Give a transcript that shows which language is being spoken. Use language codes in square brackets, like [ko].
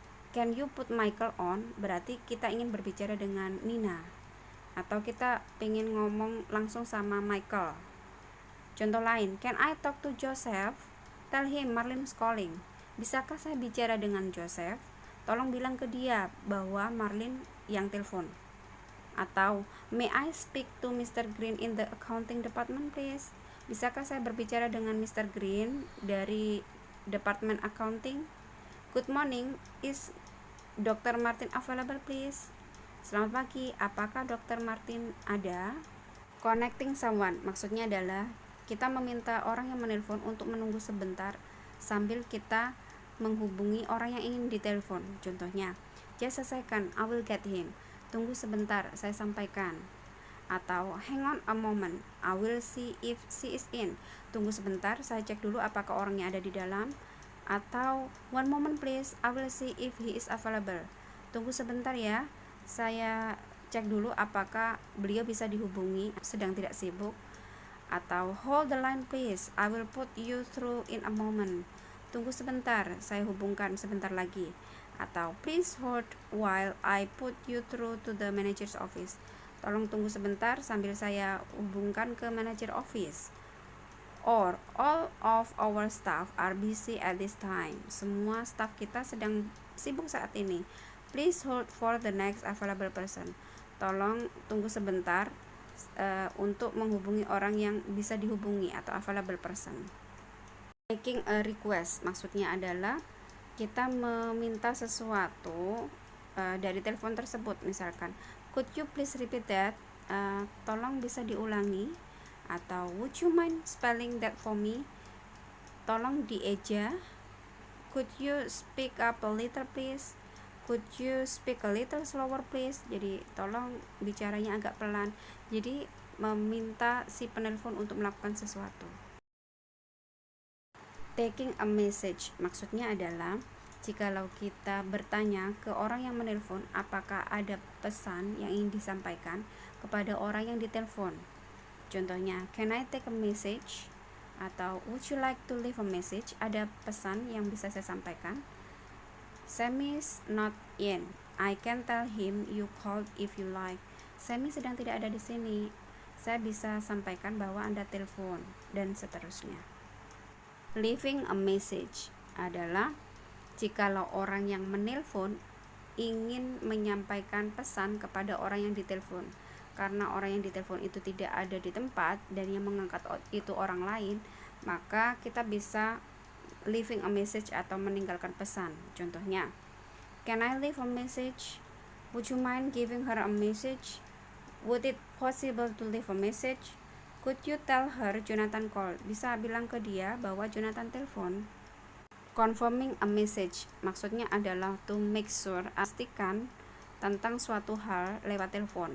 [en] Can you put Michael on? [id] Berarti kita ingin berbicara dengan Nina. Atau kita ingin ngomong langsung sama Michael. [en] Contoh lain, can I talk to Joseph? Tell him Marlene's calling. [id] Bisakah saya bicara dengan Joseph? Tolong bilang ke dia bahwa Marlene yang telepon. [en] Atau, may I speak to Mr. Green in the accounting department please? [id] Bisakah saya berbicara dengan Mr. Green dari departemen accounting? [en] Good morning, is Dr. Martin available please? [id] Selamat pagi, apakah Dr. Martin ada? Connecting someone, maksudnya adalah kita meminta orang yang menelpon untuk menunggu sebentar sambil kita menghubungi orang yang ingin ditelepon. [en] Contohnya, just a second, I will get him. [id] Tunggu sebentar, saya sampaikan. [en] Atau hang on a moment, I will see if she is in. [id] Tunggu sebentar, saya cek dulu apakah orangnya ada di dalam. Atau [en] one moment please, I will see if he is available. [id] Tunggu sebentar ya, saya cek dulu apakah beliau bisa dihubungi, sedang tidak sibuk. [en] Atau hold the line please, I will put you through in a moment. [id] Tunggu sebentar, saya hubungkan sebentar lagi. [en] Atau please hold while I put you through to the manager's office. [id] Tolong tunggu sebentar sambil saya hubungkan ke manajer office. [en] Or, all of our staff are busy at this time. [id] Semua staff kita sedang sibuk saat ini. [en] Please hold for the next available person. [id] Tolong tunggu sebentar untuk menghubungi orang yang bisa dihubungi atau available person. Making a request maksudnya adalah kita meminta sesuatu dari telepon tersebut. [en] Misalkan, could you please repeat that? [id] Tolong bisa diulangi. [en] Atau would you mind spelling that for me? [id] Tolong dieja. [en] Could you speak up a little please? Could you speak a little slower please? [id] Jadi tolong bicaranya agak pelan. Jadi meminta si penelpon untuk melakukan sesuatu. Taking a message maksudnya adalah jikalau kita bertanya ke orang yang menelpon apakah ada pesan yang ingin disampaikan kepada orang yang ditelepon. [en] Contohnya, can I take a message? Atau would you like to leave a message? [id] Ada pesan yang bisa saya sampaikan. [en] Sammy's not in. I can tell him you called if you like. [id] Sammy sedang tidak ada di sini. Saya bisa sampaikan bahwa Anda telepon, dan seterusnya. Leaving a message adalah jikalau orang yang menelpon ingin menyampaikan pesan kepada orang yang ditelepon. Karena orang yang ditelepon itu tidak ada di tempat dan yang mengangkat itu orang lain, maka kita bisa leaving a message atau meninggalkan pesan. [en] Contohnya, can I leave a message? Would you mind giving her a message? Would it possible to leave a message? Could you tell her Jonathan called? [id] Bisa bilang ke dia bahwa Jonathan telepon. Confirming a message maksudnya adalah [en] to make sure, [id] pastikan tentang suatu hal lewat telepon.